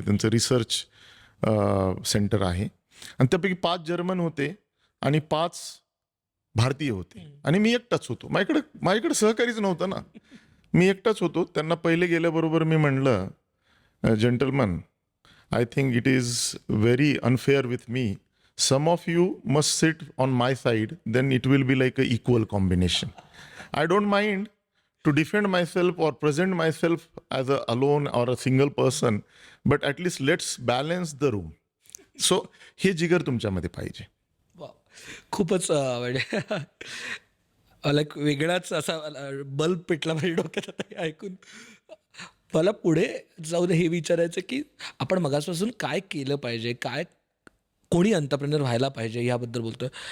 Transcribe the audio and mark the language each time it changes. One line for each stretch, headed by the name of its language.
Marathi: त्यांचं research centre आहे आणि त्यापैकी 5 जर्मन होते आणि 5 भारतीय होते आणि मी एकटाच होतो. माझ्याकडे सहकारीच नव्हतं ना, मी एकटाच होतो. त्यांना पहिले गेल्याबरोबर मी म्हणलं,
English: Gentleman, I think it is very unfair with me. some of you must sit on my side, then it will be like a equal combination. I don't mind to defend myself or present myself as a alone or a single person, but at least let's balance the room.
Marathi: So हे जिगर तुमच्यामध्ये पाहिजे. वा खूपच म्हणजे मला एक वेगळाच असा बल्ब पेटला माझ्या डोक्यात आता हे ऐकून. मला पुढे जाऊन हे विचारायचं की आपण मगासपासून काय केलं पाहिजे, काय कोणी एंटरप्रेन्योर व्हायला पाहिजे याबद्दल बोलतोय.